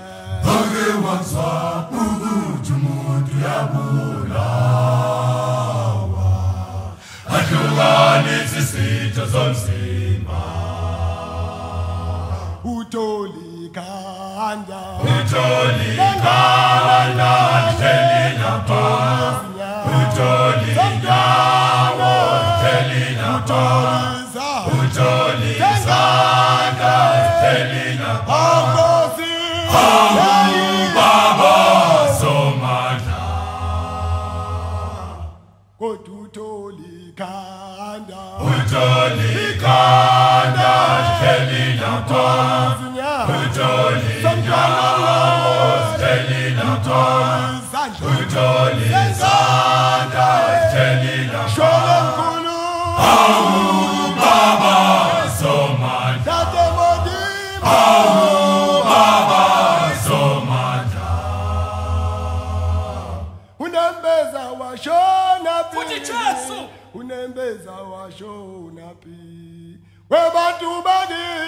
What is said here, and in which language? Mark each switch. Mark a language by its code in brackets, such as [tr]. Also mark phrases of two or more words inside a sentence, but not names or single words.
[zu] wake wathwapha ukuthi umuntu uyabulawa, ahlukanisa izitho zomzimba. Utolikanda ntelina pa, utolinyawo ntelina pa, utolizanda ntelina pa. Baba somandla, utolikanda ntelina pa, utolinyawo ntelina pa, utolizanda ntelina pa. Baba somandla, Baba somandla. Unembeza washona Futhi Jesu, unembeza washona pi webantu bakithi,